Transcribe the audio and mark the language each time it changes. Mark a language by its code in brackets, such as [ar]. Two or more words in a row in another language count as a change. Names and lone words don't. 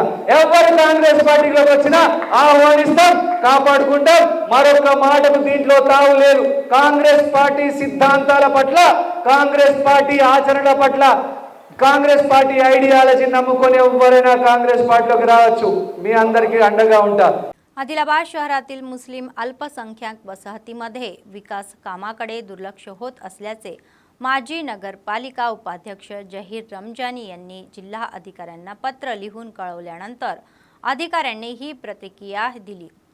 [te] ఎవరు కాంగ్రెస్ పార్టీలోకి వచ్చినా ఆహ్వానిస్తాం, కాపాడుకుంటాం. మరొక మాటకు దీంట్లో తావు లేదు. కాంగ్రెస్ పార్టీ సిద్ధాంతాల పట్ల, కాంగ్రెస్ పార్టీ ఆచరణ పట్ల, కాంగ్రెస్ పార్టీ ఐడియాలజీ नमुకొని ఎవరైనా కాంగ్రెस पार्टीలోకి రావచ్చు. మీ అందరికీ అండగా ఉంటా. [mr] आदिलाबाद शहरातील मुस्लिम अल्पसंख्याक वसाहतीमध्ये विकास कामाकडे दुर्लक्ष होत असल्याचे माजी नगरपालिका उपाध्यक्ष जहीर रमजानी यांनी जिल्हा अधिकाऱ्यांना पत्र लिहून कळवल्यानंतर अधिकाऱ्यांनी ही प्रतिक्रिया दिली.